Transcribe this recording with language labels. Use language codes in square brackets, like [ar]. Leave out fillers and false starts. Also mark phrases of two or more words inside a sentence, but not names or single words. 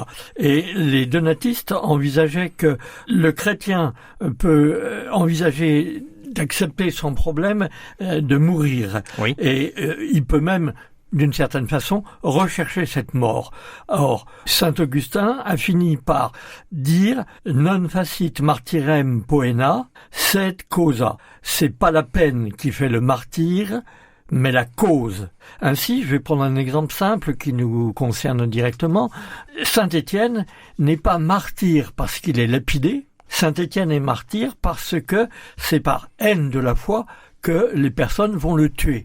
[fr] Et les donatistes envisageaient que le chrétien peut envisager d'accepter sans problème de mourir. Oui. Et il peut même, d'une certaine façon, rechercher cette mort. Or, saint Augustin a fini par dire « [la] non facit martyrem poena, sed causa ». [fr] C'est pas la peine qui fait le martyr, mais la cause. Ainsi, je vais prendre un exemple simple qui nous concerne directement. Saint Étienne n'est pas martyr parce qu'il est lapidé. Saint Étienne est martyr parce que c'est par haine de la foi que les personnes vont le tuer.